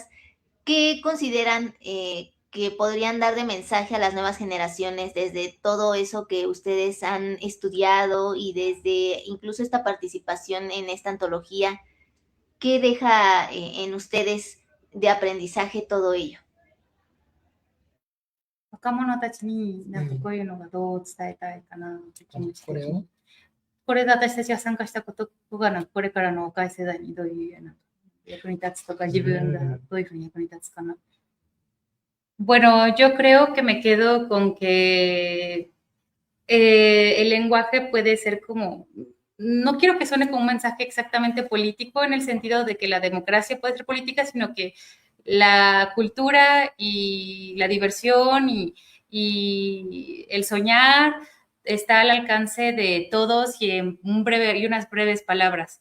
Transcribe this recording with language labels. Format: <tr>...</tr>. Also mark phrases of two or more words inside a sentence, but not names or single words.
<es>¿Qué consideran que podrían dar de mensaje a las nuevas generaciones desde todo eso que ustedes han estudiado y desde incluso esta participación en esta antología? ¿Qué deja en ustedes de aprendizaje todo ello?</es> <ja>若者たちになんかこういうのがどう伝えたいかなって気持ち的に。これで私たちが参加したことがなんかこれからの若い世代にどういう役に立つとか、自分がどういうふうに役に立つかな。</ja> <es>Bueno, yo creo que me quedo con que el lenguaje puede ser como, no quiero que suene como un mensaje exactamente político en el sentido de que la democracia puede ser política, sino que la cultura y la diversión y el soñar está al alcance de todos y en unas breves palabras.</es>